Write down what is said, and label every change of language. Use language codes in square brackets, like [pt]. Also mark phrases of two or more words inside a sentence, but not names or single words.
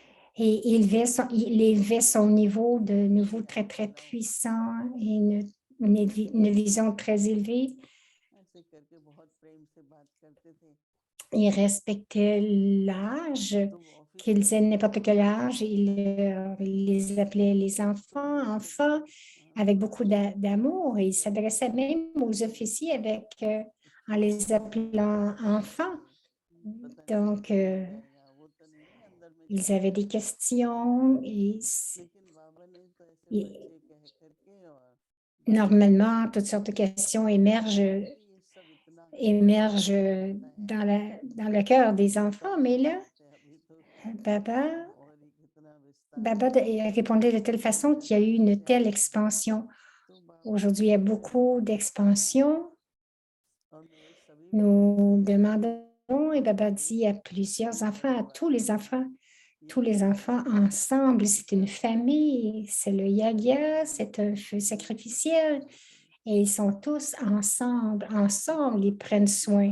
[fr] et il élevait son niveau de nouveau très, très puissant et une vision très élevée. [hi] ऐसे करके बहुत प्रेम से बात करते थे। [fr] Il respectait l'âge, [hi] तो वो ऑफिस [fr] qu'ils [hi] में [fr] aient [hi] भी [fr] n'importe quel âge. Il les appelait les enfants, avec beaucoup d'amour. Et il s'adressait même aux officiers en les appelant enfants. [hi] पता नहीं [fr] Donc, [hi] क्या हो जाएगा, वो तो नहीं है अंदर में [fr] ils [hi] चलता [fr] avaient des [hi] रहता है। [fr] questions et [hi] लेकिन बाबा ने तो ऐसे [fr] et [hi] बच्चे कह करके और बातें [fr] normalement, toutes sortes de questions émergent [hi] कि ये सब इतना [fr] émerge [hi] होता है, [fr] dans le cœur des enfants, mais là, [hi] बात है अभी तो [fr] Baba, [hi] और ही कितना विस्तार [fr] répondait de telle façon qu'il y a eu une telle expansion. [hi] तो बाबा [fr] Aujourd'hui, il y a beaucoup d'expansion. [hi] और मेरे सभी [fr] Nous demandons, et Baba dit à plusieurs enfants, à tous les enfants ensemble, c'est une famille, c'est le yagya, c'est un feu sacrificiel, et ils sont tous ensemble, ils prennent soin.